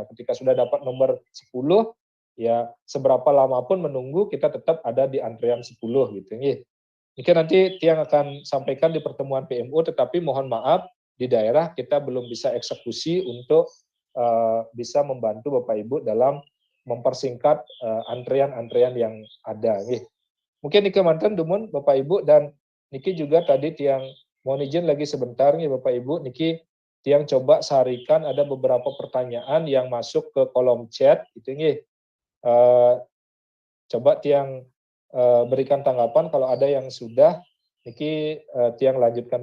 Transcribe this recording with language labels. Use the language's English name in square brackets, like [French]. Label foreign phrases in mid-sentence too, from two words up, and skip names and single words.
[Indonesian] Ketika sudah dapat nomor 10, ya seberapa lama pun menunggu, kita tetap ada di antrean 10 gitu. Mungkin nanti Tiang akan sampaikan di pertemuan PMO, tetapi mohon maaf di daerah kita belum bisa eksekusi untuk bisa membantu Bapak Ibu dalam mempersingkat antrean-antrean yang ada. Mungkin niki mantan Dumun Bapak Ibu, dan niki juga tadi Tiang mohon izin lagi sebentar nih Bapak Ibu, [Balinese] niki Tiang [Indonesian] coba sarikan ada beberapa pertanyaan yang masuk ke kolom chat gitu nih. Coba Tiang berikan tanggapan kalau ada yang sudah, [Balinese] niki Tiang [Indonesian] lanjutkan.